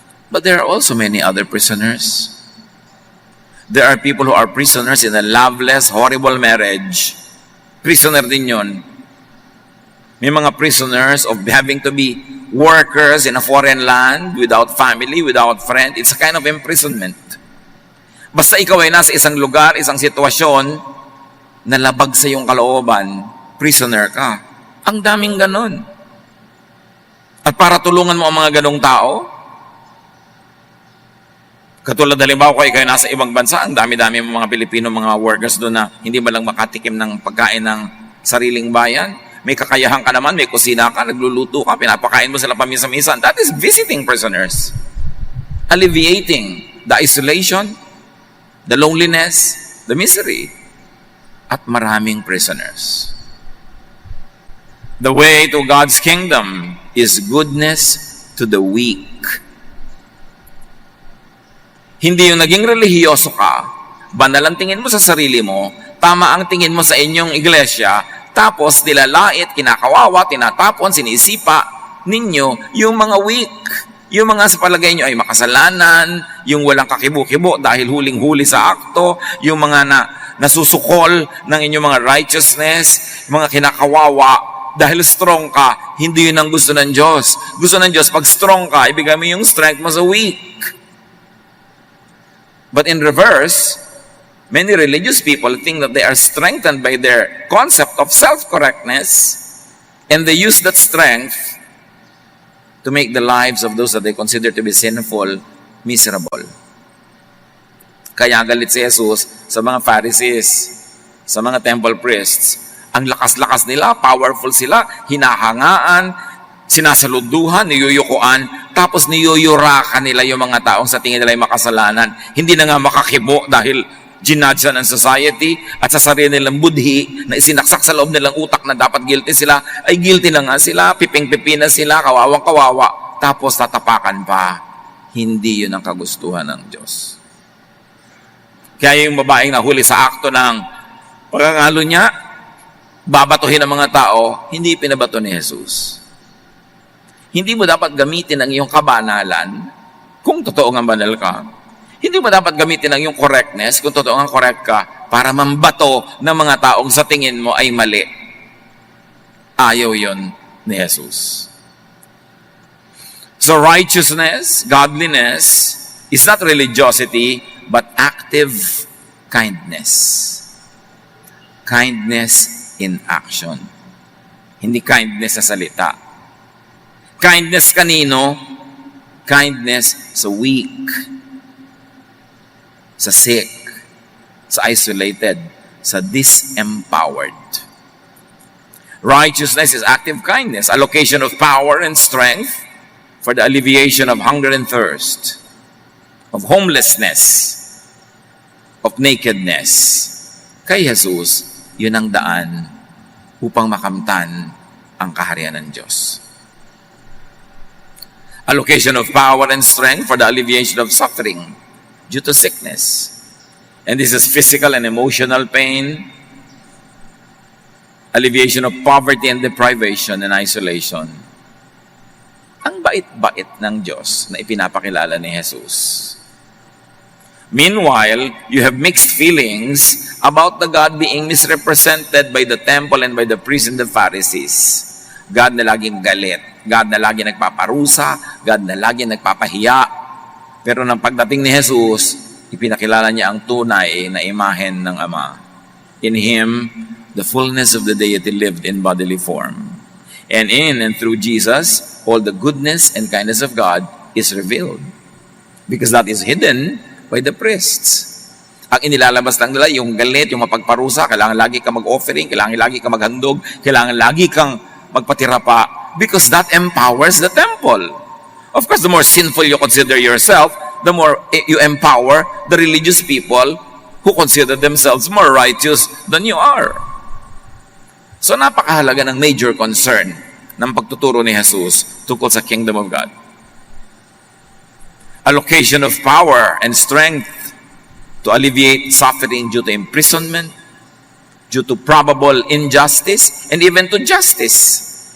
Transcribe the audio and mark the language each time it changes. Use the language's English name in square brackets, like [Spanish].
[English] But there are also many other prisoners. There are people who are prisoners in a loveless, horrible marriage. [Filipino] Prisoner din yun. May mga [English] prisoners of having to be workers in a foreign land, without family, without friend. It's a kind of imprisonment. [Filipino] Basta ikaw ay nasa isang lugar, isang sitwasyon, na labag sa iyong kalooban, prisoner ka. Ang daming ganon. At para tulungan mo ang mga ganong tao, katulad halimbawa kung ikaw nasa ibang bansa, ang dami-dami mga Pilipino, mga workers doon na hindi ba lang makatikim ng pagkain ng sariling bayan. May kakayahan ka naman, may kusina ka, nagluluto ka, pinapakain mo sila paminsan-minsan. [English] That is visiting prisoners. Alleviating the isolation, the loneliness, the misery, [Filipino] at maraming [English] prisoners. The way to God's kingdom is goodness to the weak. [Filipino] Hindi yung naging relihiyoso ka, banal ang tingin mo sa sarili mo, tama ang tingin mo sa inyong iglesia, tapos nilalait, kinakawawa, tinatapon, sinisipa ninyo yung mga weak. Yung mga sa palagay nyo ay makasalanan, yung walang kakibo-kibo dahil huling-huli sa akto, yung mga nasusukol ng inyong mga righteousness, mga kinakawawa, dahil strong ka, hindi yun ang gusto ng Diyos. Gusto ng Diyos, pag strong ka, ibigay mo yung strength mo sa weak. [English] But in reverse, many religious people think that they are strengthened by their concept of self-correctness, and they use that strength to make the lives of those that they consider to be sinful miserable. [Filipino] Kaya galit si Jesus sa mga Pharisees, sa mga temple priests. Ang lakas-lakas nila, powerful sila, hinahangaan, sinasaluduhan, niyuyukuan, tapos niyuyurakan nila yung mga taong sa tingin nila ay makasalanan. Hindi na nga makakibo dahil ginadya ng society at sa sarili nilang budhi na isinaksak sa loob nilang utak na dapat guilty sila, ay guilty na nga sila, piping-pipi na sila, kawawang-kawawa, tapos tatapakan pa. Hindi yun ang kagustuhan ng Diyos. Kaya yung babaeng nahuli sa akto ng pagkangalo niya, babatuhin ng mga tao, hindi pinabato ni Jesus. Hindi mo dapat gamitin ang iyong kabanalan kung totoo nga banal ka. Hindi mo dapat gamitin ang iyong correctness kung totoo nga correct ka para mambato ng mga taong sa tingin mo ay mali. Ayaw yon ni Jesus. [English] So righteousness, godliness, is not religiosity, but active kindness. Kindness in action. [Filipino] Hindi kindness sa salita. Kindness kanino? Kindness sa weak, sa sick, sa isolated, sa disempowered. [English] Righteousness is active kindness, allocation of power and strength for the alleviation of hunger and thirst, of homelessness, of nakedness. [Filipino] Kay Jesus, yun ang daan upang makamtan ang kaharian ng Diyos. [English] Allocation of power and strength for the alleviation of suffering due to sickness. And this is physical and emotional pain, alleviation of poverty and deprivation and isolation. [Filipino] Ang bait-bait ng Diyos na ipinapakilala ni Jesus. [English] Meanwhile, you have mixed feelings about the God being misrepresented by the temple and by the priests and the Pharisees. [Filipino] God na laging galit, God na laging nagpaparusa, God na laging nagpapahiya. Pero nang pagdating ni Jesus, ipinakilala niya ang tunay na imahen ng Ama. [English] In Him, the fullness of the deity lived in bodily form. And in and through Jesus, all the goodness and kindness of God is revealed. Because that is hidden by the priests. [Filipino] Ang inilalabas lang nila, yung galit, yung mapagparusa, kailangan lagi kang mag-offering, kailangan lagi kang maghandog, kailangan lagi kang magpatira pa, [English] because that empowers the temple. Of course, the more sinful you consider yourself, the more you empower the religious people who consider themselves more righteous than you are. [Filipino] So napakahalaga ng major concern ng pagtuturo ni Jesus tungkol sa kingdom of God. [English] Allocation of power and strength to alleviate suffering due to imprisonment, due to probable injustice, and even to justice.